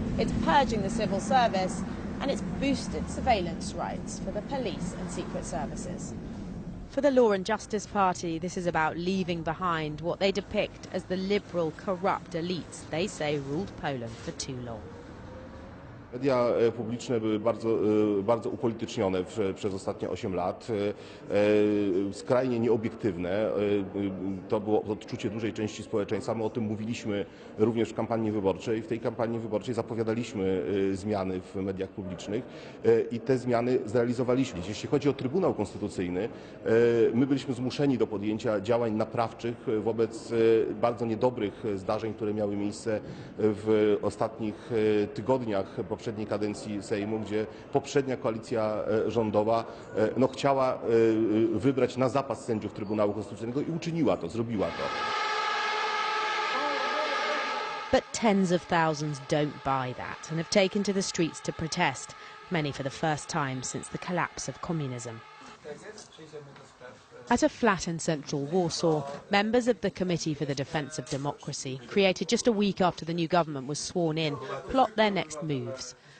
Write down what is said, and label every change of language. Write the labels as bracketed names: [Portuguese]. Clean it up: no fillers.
[English] It's purging the civil service, and it's boosted surveillance rights for the police and secret services. For the Law and Justice Party, this is about leaving behind what they depict as the liberal, corrupt elites they say ruled Poland for too long. [Polish] Media publiczne były bardzo upolitycznione przez ostatnie 8 lat, skrajnie nieobiektywne. To było odczucie dużej części społeczeństwa. My o tym mówiliśmy również w kampanii wyborczej. W tej kampanii wyborczej zapowiadaliśmy zmiany w mediach publicznych i te zmiany zrealizowaliśmy. Jeśli chodzi o Trybunał Konstytucyjny, my byliśmy zmuszeni do podjęcia działań naprawczych wobec bardzo niedobrych zdarzeń, które miały miejsce w ostatnich tygodniach poprzedniej kadencji Sejmu, gdzie poprzednia koalicja rządowa chciała wybrać na zapas sędziów Trybunału Konstytucyjnego i uczyniła to, zrobiła to. [English] But tens of thousands don't buy that and have taken to the streets to protest, many for the first time since the collapse of communism. At a flat in central Warsaw, members of the Committee for the Defence of Democracy, created just a week after the new government was sworn in, plot their next moves.